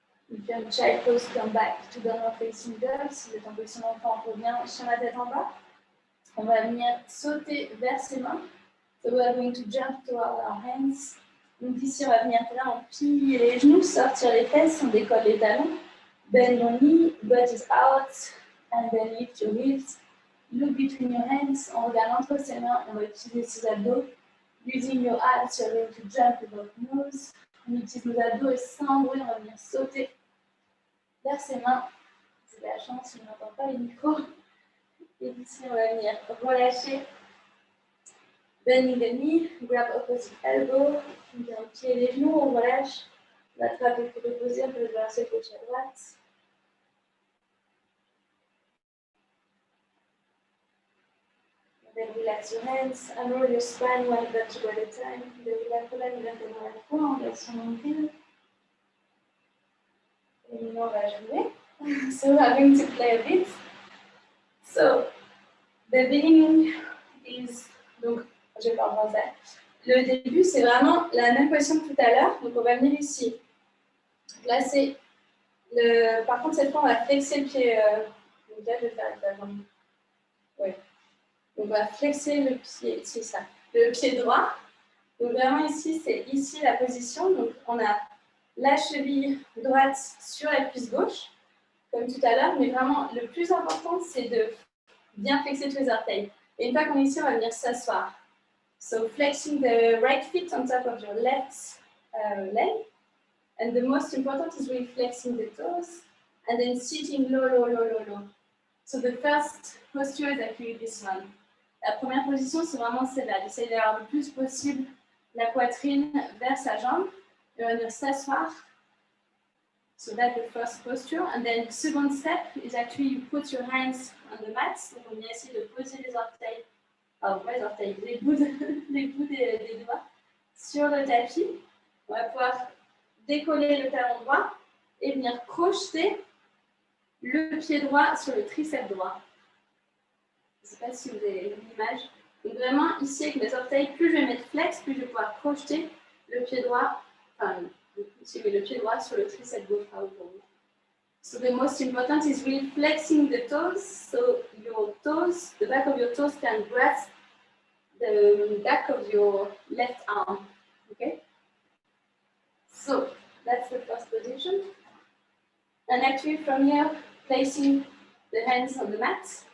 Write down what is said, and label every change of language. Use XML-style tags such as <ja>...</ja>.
<en>You can child pose, come back to downward facing dog.</en> <fr>Si vous êtes en position d'enfant, on revient sur la tête en bas. On va venir sauter vers ses mains.</fr> <en>So we are going to jump toward our hands.</en> <fr>Donc ici, on va venir vraiment plier les genoux, sortir les fesses, on décolle les talons.</fr> <en>Bend your knee, butt is out, and then lift your hips. Look between your hands.</en> <fr>On regarde entre ses mains, on va utiliser ses abdos.</fr> <en>Using your arms, you're going to jump without nose.</en> <fr>On utilise nos abdos et sans bruit, on va venir sauter vers ses mains. C'est la chance, on n'entend pas les micros. Et ici, on va venir relâcher.</fr> <en>Bending the knee, grab opposite elbow.</en> <fr>On vient plier les genoux, on relâche. On attrape le coude opposé, on peut le verser gauche à droite.</fr> <en>Then relax your hands, unroll your spine one vertebra at a time.</en> <fr>De la colonne vertébrale à la fois, on va surmonter. Et maintenant, on va jouer.</fr> <en>So we are going to play a bit. So, the beginning is,</en> <fr>donc, je parle français. Le début, c'est vraiment la même position que tout à l'heure. Donc, on va venir ici, placer le. Par contre, cette fois, on va flexer le pied. Donc là, je vais faire avec la jambe. Oui. Donc, on va flexer le pied, c'est ça. Le pied droit. Donc, vraiment ici, c'est ici la position. Donc, on a la cheville droite sur la cuisse gauche, comme tout à l'heure. Mais vraiment, le plus important, c'est de bien flexer tous les orteils. Et une fois qu'on est ici, on va venir s'asseoir.</fr> <en>So, flexing the right foot on top of your left leg. And the most important is really flexing the toes. And then sitting low, low, low, low, low. So, the first posture is actually this one.</en> <fr>La première position, c'est vraiment celle-là. D'essayer d'avoir le plus possible la poitrine vers sa jambe. Et on va venir s'asseoir.</fr> <en>So that's the first posture. And then the second step is actually you put your hands on the mat.</en> <fr>Donc on vient essayer de poser les orteils, les orteils, les bouts des doigts sur le tapis. On va pouvoir décoller le talon droit et venir crocheter le pied droit sur le triceps droit. Je ne sais pas si vous avez l'image. Donc vraiment, ici avec mes orteils, plus je vais mettre flex, plus je vais pouvoir crocheter le pied droit, le pied droit sur le triceps gauche.</fr> <en>So the most important is really flexing the toes. So your toes, the back of your toes can grasp the back of your left arm. Okay? So that's the first position. And actually from here, placing the hands on the mat.</en>